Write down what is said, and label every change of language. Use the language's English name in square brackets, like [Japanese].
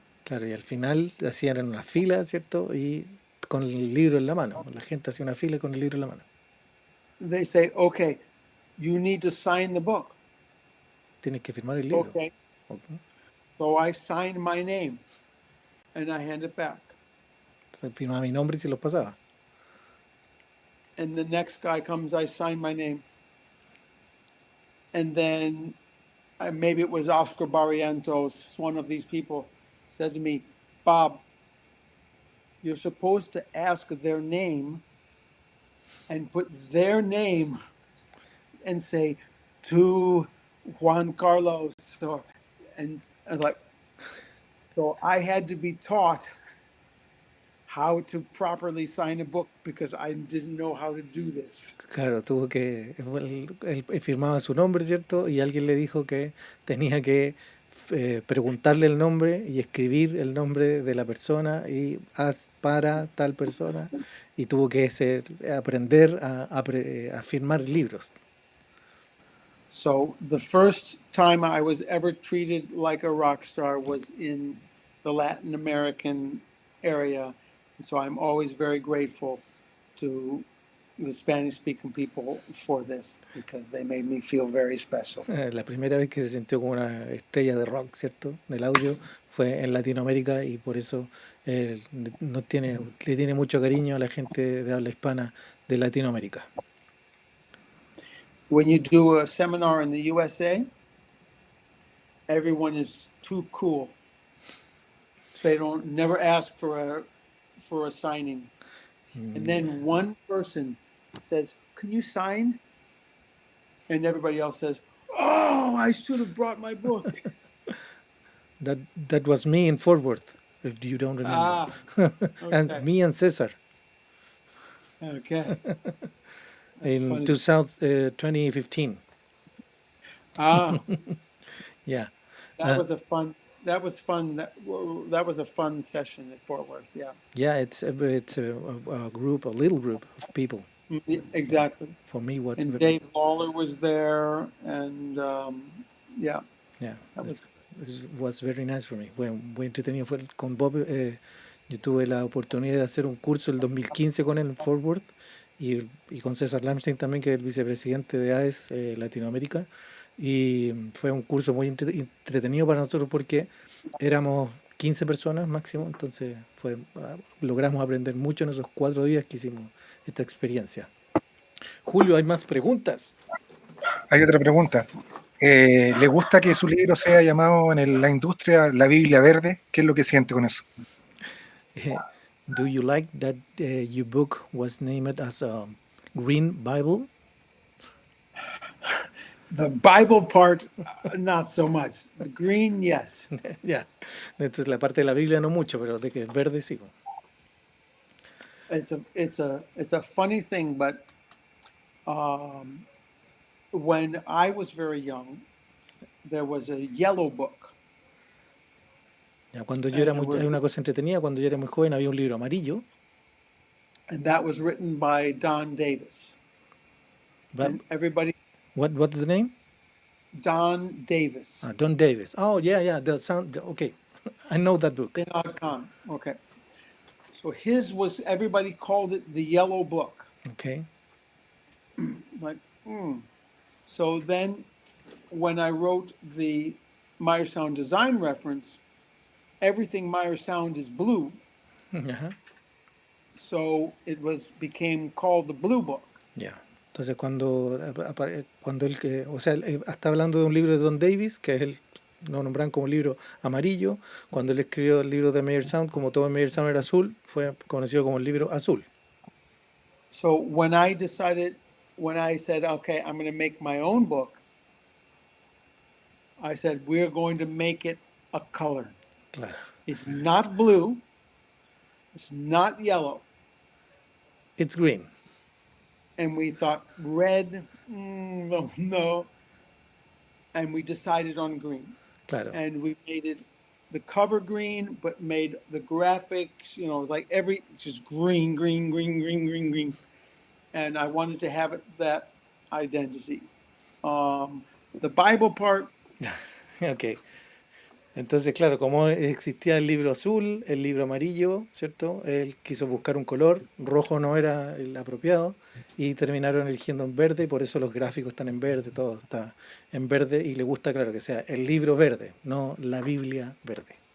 [Spanish] claro, y al final hacían en una fila, ¿cierto? Y con el libro en la mano. La gente hacía una fila con el libro en la mano. [English] They say, okay, you need to sign the book. [Spanish] Tienes que firmar el libro. [English] Okay. Ok. So I sign my name, and I hand it back. [Spanish] Entonces firmaba mi nombre y se los pasaba. [English] And the next guy comes, I sign my name. And then maybe it was Oscar Barrientos, one of these people, said to me, Bob, you're supposed to ask their name and put their name and say, to Juan Carlos. And I was like, so I had to be taught how to properly sign a book because I didn't know how to do this. [Spanish] Claro, tuvo que. Él firmaba su nombre, ¿cierto? Y alguien le dijo que tenía que preguntarle el nombre y escribir el nombre de la persona y haz para tal persona. Y tuvo que aprender a firmar libros. [English] So the first time I was ever treated like a rock star was in the Latin American area. And so I'm always very grateful to the Spanish speaking people for this because they made me feel very special. [Spanish] La primera vez que se sintió como una estrella de rock, ¿cierto? Del audio fue en Latinoamérica y por eso le tiene mucho cariño a la gente de habla hispana de Latinoamérica. [English] When you do a seminar in the USA, everyone is too cool. They don't never ask for a signing. And then one person says, "Can you sign?" And everybody else says, "Oh, I should have brought my book." That was me in Fort Worth, if you don't remember. And Okay. me and Cesar Okay. That's in funny. 2015. Ah, Yeah. that was fun. That was fun. That was a fun session at Fort Worth. Yeah. Yeah, it's a little group of people. Yeah, exactly. For me, what's And Dave Lawler was there, and yeah, yeah, that was. this was very nice for me. [Spanish] Muy entretenido fue con Bob. Yo tuve la oportunidad de hacer un curso el 2015 con él en Fort Worth y con César Lamstein también, que es el vicepresidente de AES Latinoamérica. Y fue un curso muy entretenido para nosotros porque éramos 15 personas máximo, entonces logramos aprender mucho en esos 4 días que hicimos esta experiencia. Julio, ¿hay más preguntas? Hay otra pregunta. ¿Le gusta que su libro sea llamado en la industria la Biblia Verde? ¿Qué es lo que siente con eso? [English] Do you like that your book was named as a Green Bible? The Bible part, not so much. The green, yes. [Spanish] Ya, esta es la parte de la Biblia no mucho, pero de que es verde sí. [English] It's a funny thing, but when I was very young, there was a yellow book. [Spanish] Ya, cuando yo era hay una cosa entretenida, cuando yo era muy joven había un libro amarillo. [English] And that was written by Don Davis. And everybody. What's the name? Don Davis. Don Davis. Oh, yeah. The sound. Okay, I know that book. Okay. So his was, everybody called it the Yellow Book. Okay. Like, So then when I wrote the Myerstown design reference, everything Meyer Sound is blue, [Spanish] Ajá. [English] so it became called the Blue Book. [Spanish] Ya. Entonces cuando él que, o sea, está hablando de un libro de Don Davis, que es lo nombran como libro amarillo. Cuando él escribió el libro de Meyer Sound, como todo Meyer Sound era azul, fue conocido como el libro azul. [English] So when I said, okay, I'm going to make my own book, I said, we're going to make it a color. [Spanish] Claro. [English] It's not blue. It's not yellow. It's green. And we thought red, no. And we decided on green. [Spanish] Claro. [English] And we made it the cover green, but made the graphics, like just green, green, green, green, green, green. And I wanted to have that identity. The Bible part, Ok. [Spanish] Entonces, claro, como existía el libro azul, el libro amarillo, ¿cierto? Él quiso buscar un color, rojo no era el apropiado, y terminaron eligiendo en verde, y por eso los gráficos están en verde, todo está en verde, y le gusta, claro, que sea el libro verde, no la Biblia verde.